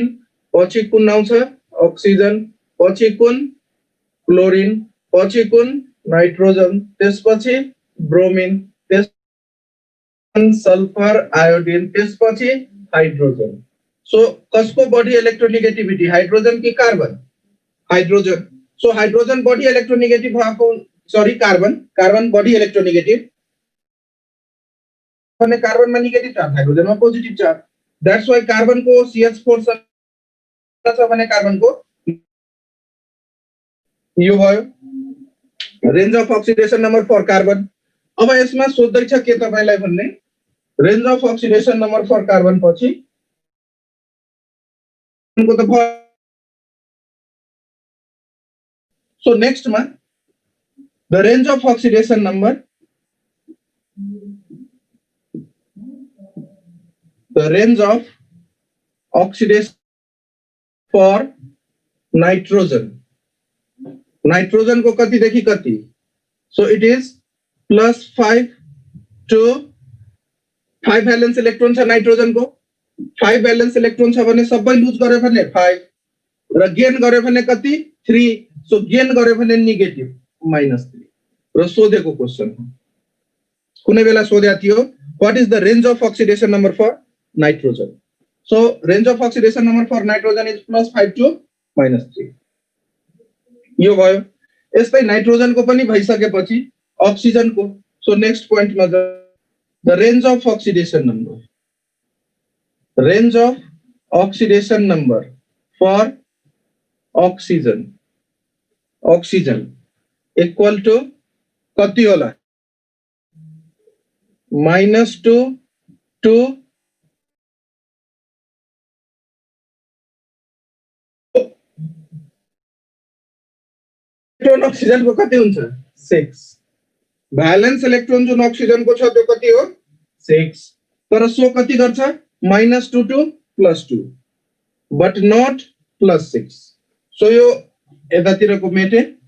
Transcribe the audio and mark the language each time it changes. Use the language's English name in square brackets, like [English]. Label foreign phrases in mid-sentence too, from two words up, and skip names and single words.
[Nepali] पछि कुन आउँछ अक्सिजन पछि कुन फ्लोरिन पछि कुन नाइट्रोजन त्यसपछि ब्रोमिन त्यसपछि सल्फर आयोडिन त्यसपछि हाइड्रोजन सो कसको बढी इलेक्ट्रोनेगेटिभिटी हाइड्रोजन कि कार्बन हाइड्रोजन सो हाइड्रोजन बढी इलेक्ट्रोनेगेटिभ भएको कार्बन बढी इलेक्ट्रोनेगेटिभ भने कार्बन में [English] negative charge [Nepali] हाइड्रोजन में [English] positive charge that's why [Nepali] कार्बन को CH4 छ भने कार्बन को यो भयो [English] range of oxidation number for carbon [Nepali] अब यसमा सोध्दै छ के तपाईलाई भन्ने [English] range of oxidation number for carbon [Nepali] पछि को त [English] so next मा the range of oxidation number the range of oxidation for nitrogen [Nepali] को कति देखि कति [English] so it is +5 to 5 valence electron [Nepali] छ नाइट्रोजन को 5 [English] valence electron [Nepali] छ भने सबै लुज गरे भने 5 र गेन गरे भने कति 3 [English] so gain [Nepali] गरे भने नेगेटिभ -3 र सोधेको क्वेशन कुनै बेला सोध्या [English] थियो what is the range of oxidation number for nitrogen so range of oxidation number for nitrogen is +5 to -3 [Nepali] यो भयो यस्तै नाइट्रोजन को पनि भइसकेपछि ऑक्सीजन को [English] so next point मा the range of oxidation number for oxygen equal to [Nepali] कति होला -2 [English] to electron [Nepali] ऑक्सीजन को कति हुन्छ 6 [English] valence electron [Nepali] जुन ऑक्सीजन को छ त्यो कति हो 6 तर सो कति गर्छ -2 [English] to +2 but not +6 so [Nepali] यो यतातिरको मेटे